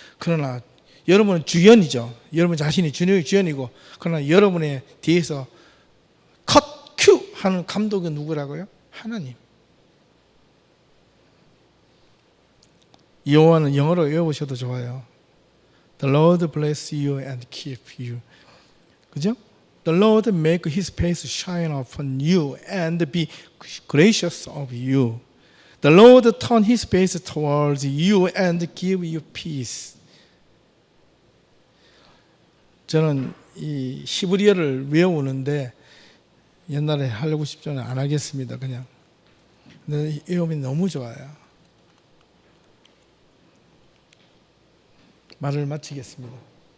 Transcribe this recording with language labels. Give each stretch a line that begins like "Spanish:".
Korean: 그러나 여러분은 주연이죠. 여러분 자신이 주연이고, 그러나 여러분의 뒤에서 컷 큐 하는 감독은 누구라고요? 하나님. 여호와는 영어로 외우셔도 좋아요.
English: The Lord bless you and keep you.
Korean: 그죠?
English: The Lord make His face shine upon you and be gracious of you. The Lord turn His face towards you and give you peace.
Korean: 저는 이 히브리어를 외우는데 옛날에 하려고 싶지는 안 하겠습니다. 그냥. 근데 외우면 너무 좋아요. 말을 마치겠습니다.